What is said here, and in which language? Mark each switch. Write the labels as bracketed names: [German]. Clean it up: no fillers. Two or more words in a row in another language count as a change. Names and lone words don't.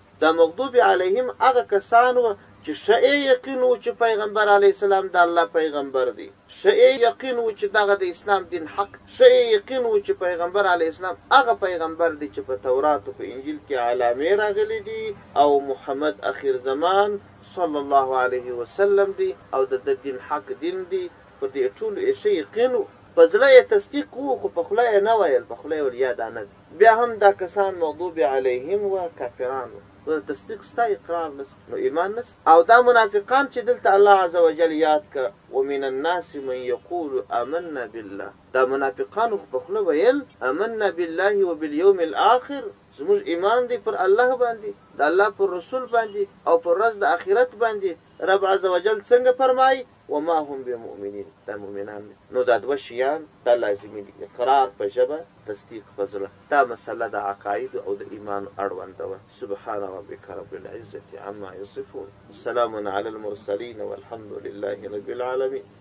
[Pashto] دا [Arabic] مغضوب علیهم [Pashto] هغه کسان و چې ښه یقین و چې پیغمبر [Arabic] علیه السلام [Pashto] د الله پیغمبر دی، ښه یقین و چې دغه د اسلام دین حق، ښه یقین و چې پیغمبر [Arabic] علیه السلام [Pashto] هغه پیغمبر دی چې په تورات او په انجیل کې علامې راغلي دي او محمد اخر زمان [Arabic] صلی الله علیه وسلم [Pashto] دی او د دین حق دین دی. په دې ټولو یې ښه یقین و، په زړه یې تصدیق و خو په خوله یې نه ویل، په خوله یې ول یا دا نه دي. بیا هم دا کسان [Arabic] مغضوب علیهم [Pashto] و کافران و، تصدیق ستا اقرار نس نو ایمان نس. او دا منافقان چې دلته الله [Arabic] عز وجل [Pashto] یاد کړه [Arabic] ومن الناس من یقول آمنا بالله، [Pashto] دا منافقانو په خوله ویل [Arabic] آمنا بالله وبالیوم الاخر، [Pashto] زموږ ایمان دی پر الله باندې، د الله پر رسول باندې او پر ورځ د آخرت باندې. رب [Arabic] عز وجل [Pashto] څنګه فرمایي [Arabic] وما هم بمؤمنین، [Pashto] دا مؤمنان دي. نو دا دوه شیان دا لازمي دي، اقرار په ژبه، تصدیق په زړه. دا مسله د عقاید او د ایمان اړونده وه. [Arabic] سبحان ربک رب العزة عما یصفون، سلام علی المرسلین والحمد لله رب العالمین.